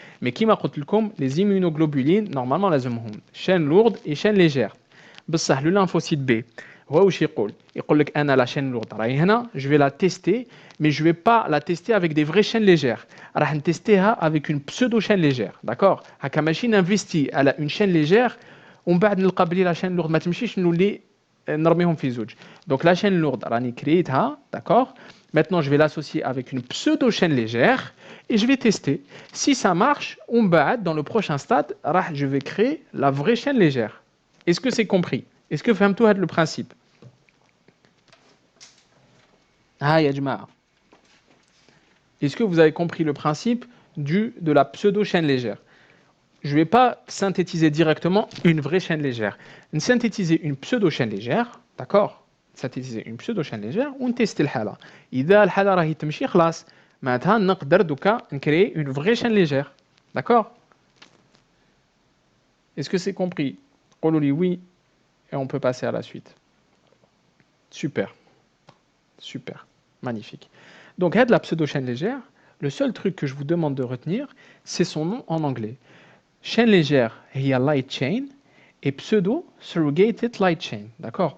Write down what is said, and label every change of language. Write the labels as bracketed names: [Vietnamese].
[French] Mais [Arabic] كيما قلت لكم [French] les immunoglobulines normalement [Arabic] لازمهم [French] chaîne lourde et chaîne légère. [Arabic] بصح [French] le lymphocyte B [Arabic] هو واش يقول لك انا [French] la chaîne lourde [Arabic] راهي هنا [French] je vais la tester mais je vais pas la tester avec des vraies chaînes légères. [Arabic] راح نتستيها [French] avec une pseudo chaîne légère. D'accord? [Arabic] هكا ماشي نinvesti على [French] une chaîne légère [Arabic] ومن بعد نلقى بلي لا شين لوغ ما تمشيش نولي نرميهم في زوج. [French] Donc la chaîne lourde [Arabic] راني كريتها, [French] d'accord. Maintenant je vais l'associer avec une pseudo chaîne légère et je vais tester. Si ça marche, dans le prochain stade, je vais créer la vraie chaîne légère. Est-ce que c'est compris? Est-ce que [Arabic] فهمتوا هذا [French] le principe? [Arabic] Ah ya jama'a. [French] Est-ce que vous avez compris le principe de la pseudo chaîne légère? Je ne vais pas synthétiser directement une vraie chaîne légère. Synthétiser une pseudo-chaîne légère, d'accord? Synthétiser une pseudo-chaîne légère ou tester [Arabic] الحالة. إذا الحالة راهي تمشي خلاص معناتها نقدر دوكا [French] créer une vraie chaîne légère. D'accord? Est-ce que c'est compris? [Arabic] قولوا لي [French] oui et on peut passer à la suite. Super. Super. Magnifique. Donc, la pseudo-chaîne légère, le seul truc que je vous demande de retenir, c'est son nom en anglais. Chaîne légère, il y a light chain, et pseudo, surrogated light chain. D'accord?